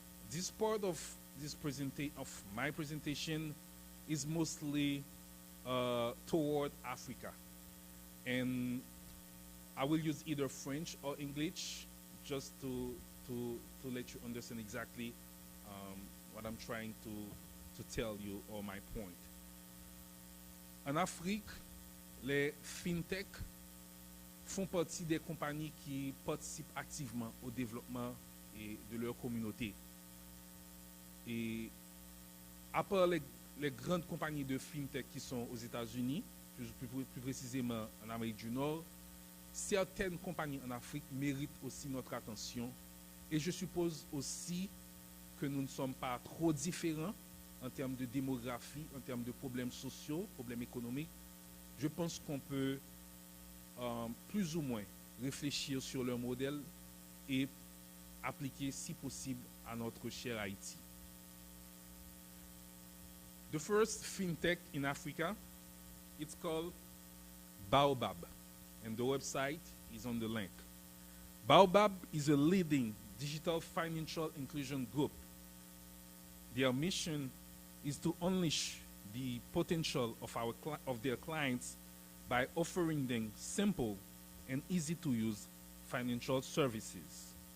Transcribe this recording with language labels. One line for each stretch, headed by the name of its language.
English: This part of my presentation is mostly toward Africa, and I will use either French or English just to to let you understand exactly what I'm trying to tell you or my point.
French: En Afrique, les fintech font partie des compagnies qui participent activement au développement de leur communauté. Et à part les grandes compagnies de fintech qui sont aux États-Unis, plus précisément en Amérique du Nord, certaines compagnies en Afrique méritent aussi notre attention. Et je suppose aussi que nous ne sommes pas trop différents en termes de démographie, en termes de problèmes sociaux, problèmes économiques. Je pense qu'on peut plus ou moins réfléchir sur leur modèle et appliquer, si possible, à notre cher Haïti.
English: The first fintech in Africa, it's called Baobab, and the website is on the link. Baobab is a leading digital financial inclusion group. Their mission is to unleash the potential of their clients by offering them simple and easy to use financial services.